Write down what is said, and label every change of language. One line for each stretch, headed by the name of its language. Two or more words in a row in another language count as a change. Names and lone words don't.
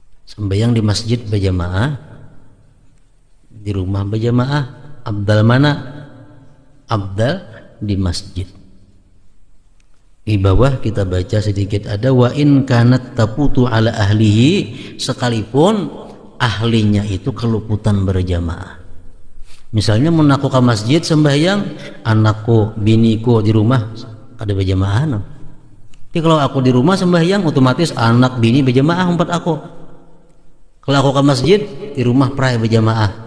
Indonesian: Sembahyang di masjid berjamaah, di rumah berjamaah. Abdal mana? Abdal di masjid. Di bawah kita baca sedikit ada
Arabic: wa in kanat taputu ala ahlihi,
Indonesian: sekalipun ahlinya itu keluputan berjamaah.
Banjar: Misalnya mau aku ke masjid sembahyang, anakku, biniku di rumah ada berjamaah. Tapi kalau aku di rumah sembahyang, otomatis anak bini berjamaah empat aku. Kalau aku ke masjid, di rumah pray berjamaah.